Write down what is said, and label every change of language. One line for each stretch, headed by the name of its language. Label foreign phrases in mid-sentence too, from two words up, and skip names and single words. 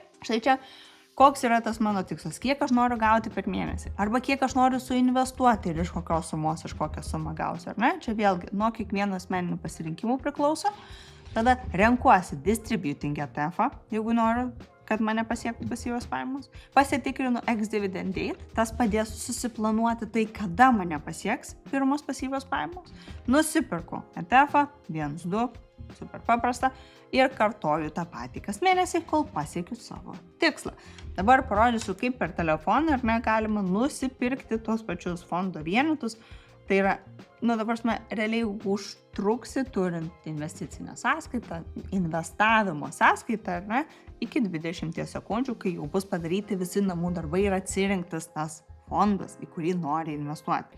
Lithuanian: Štai čia koks yra tas mano tikslas, kiek aš noriu gauti per mėnesį, arba kiek aš noriu suinvestuoti ir iš kokios sumos aš kokią sumą gausiu, ar ne? Čia vėlgi nuo kiekvieno asmeninių pasirinkimų priklauso. Tada renkuosi
English: distributing ETF-ą,
Lithuanian: jeigu noriu, kad mane pasiektų pasyvios pajamos.
English: Pasitikrinu ex-dividend date,
Lithuanian: tas padės susiplanuoti tai, kada mane pasieks pirmos pasyvios pajamos. Nusipirku ETF-ą, 1-2, super paprasta, ir kartoju tą patį kas mėnesį, kol pasiekiu savo tikslą. Dabar parodysiu, kaip per telefoną ar ne galima nusipirkti tuos pačius fondo vienetus Tai yra, dabar realiai užtruksi turint investicinę sąskaitą, investavimo sąskaitą, ar ne, iki 20 sekundžių, kai jau bus padaryti visi namų darbai ir atsirinktas tas fondas, į kurį nori investuoti.